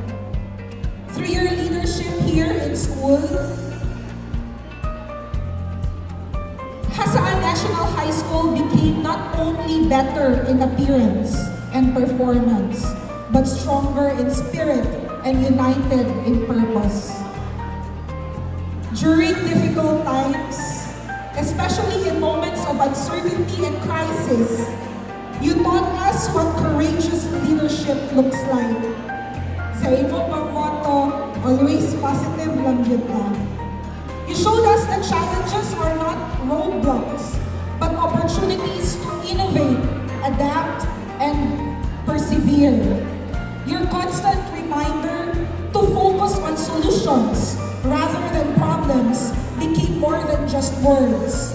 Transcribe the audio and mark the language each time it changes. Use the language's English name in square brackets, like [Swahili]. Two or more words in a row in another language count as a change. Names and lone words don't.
[English] Through your leadership here in school, Hasaan National High School became not only better in appearance and performance, but stronger in spirit and united in purpose. During difficult times, especially in moments of uncertainty and crisis, you taught us what courageous leadership looks like. [Hiligaynon] Sa imo pang motto, [English] always positive [Hiligaynon] lang yun lang. [English] You showed us that challenges are not roadblocks, but opportunities to innovate, adapt, and persevere. Your constant reminder to focus on solutions rather than problems became more than just words.